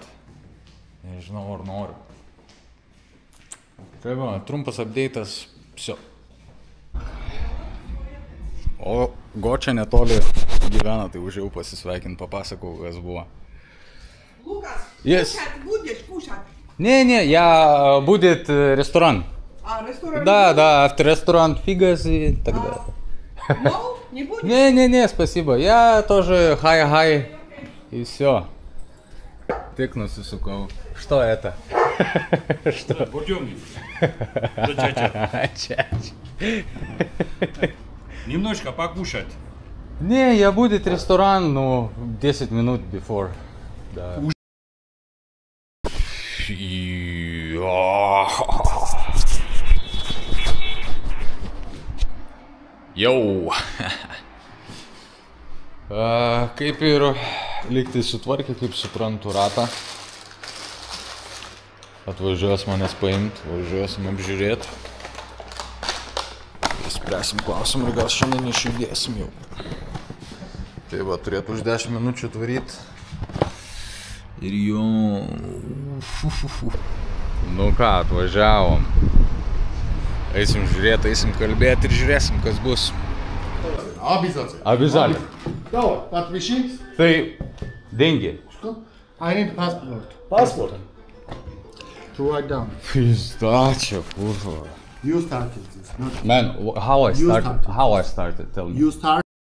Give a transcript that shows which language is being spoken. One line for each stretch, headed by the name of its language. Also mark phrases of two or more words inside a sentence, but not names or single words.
Lithuanian: Nežinau, ar noriu. Tai va, trumpas update'as, psio. O Gočia netoli gyvena, tai užėjau pasisveikinti, papasakau, kas buvo. Lukas,
English: Yes.
Russian: будешь кушать? Не, я будет ресторан. Ресторан? Да, авторесторан Фигас и так далее. No? Не будешь? Не, спасибо. Я тоже хай и все. Тыкнулся, сука. Что это? Что? Будённик. Немножко покушать. Не, я будет ресторан, но 10 минут before. Да.
Lithuanian: Jau. Kaip ir lygtai sutvarkė, kaip suprantu, ratą. Atvažiuos manęs paimti, važiuosim apžiūrėti. Spręsim klausimą ir gal šiandien išjudėsim jau. Tai va, turėtų už 10 minučių atvaryti. Ir jau... Nu ką, atvažiavom. Eisim žiūrėti, eisim kalbėti ir žiūrėsim, kas bus.
Russian: Обязательно. Давай, подпиши. Tai деньги.
English: I need passport. Passport. To write down.
Russian: Пиздача, kurva.
English: You started this, not Man, how I started? Tell me. you start.